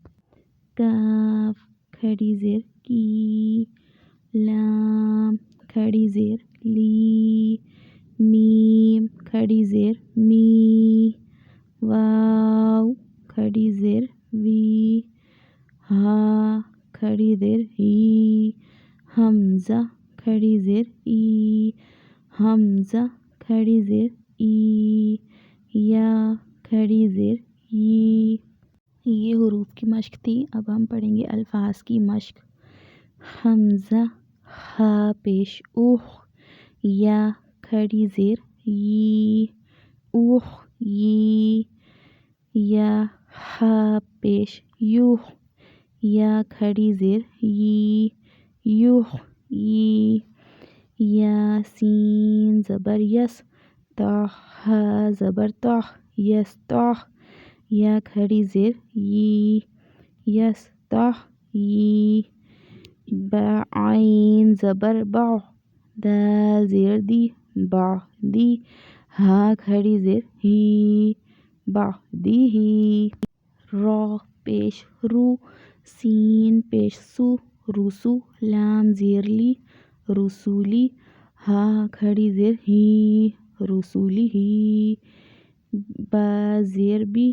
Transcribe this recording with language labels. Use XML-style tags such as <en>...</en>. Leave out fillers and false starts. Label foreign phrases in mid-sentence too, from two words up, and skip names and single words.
<ur>کاف کھڑی زیر کی، لام کھڑی زیر لی، میم کھڑی زیر می، واو کھڑی زیر وی، ہا کھڑی زیر ہی، حمزہ کھڑی زیر ای، حمزہ کھڑی زیر ای، یا کھڑی زیر ی۔ یہ حروف کی مشق تھی۔ اب ہم پڑھیں گے الفاظ کی مشق۔ حمزہ ہا پیش اوہ، یا کھڑی زیر ی، اوہ یی، یا ہا پیش یوہ، یا کھڑی زیر ی، یوہ یی، یا سین زبر یس، تا ہا زبر تہ، یس تہ، یا کھڑی زیر ی، یس تہ یی، با عین زبر بہ، دال زیر دی، بہ دی، ہا کھڑی زیر ہی، بہ دی ہی، را پیش رو، سین پیش سو، روسو، لام زیر لی، رسولی، ہا کھڑی زیر ہی، رسولی ہی، با زیر بی،</ur>